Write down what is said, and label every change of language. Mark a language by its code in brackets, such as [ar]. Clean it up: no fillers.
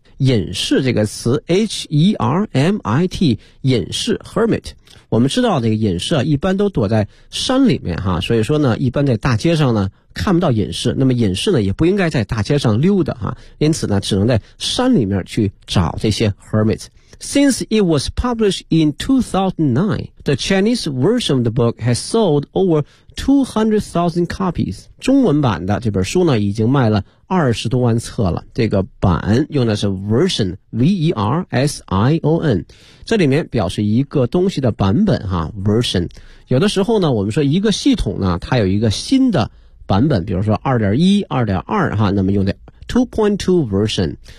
[zh] 隐士这个词 ,H-E-R-M-I-T, 隐士 ,Hermit。我们知道这个隐士啊一般都躲在山里面哈，所以说呢一般在大街上呢看不到隐士，那么隐士呢也不应该在大街上溜达哈，因此呢只能在山里面去找这些 Hermit。 [en] Since it was published in 2009, the Chinese version of the book has sold over 200,000 copies. [zh] 中文版的这本书呢已经卖了20多万册了。这个版用的是 version, V-E-R-S-I-O-N。这里面表示一个东西的版本哈 ,version。有的时候呢我们说一个系统呢它有一个新的版本，比如说 2.1, 2.2 哈，那么用的2.2 version。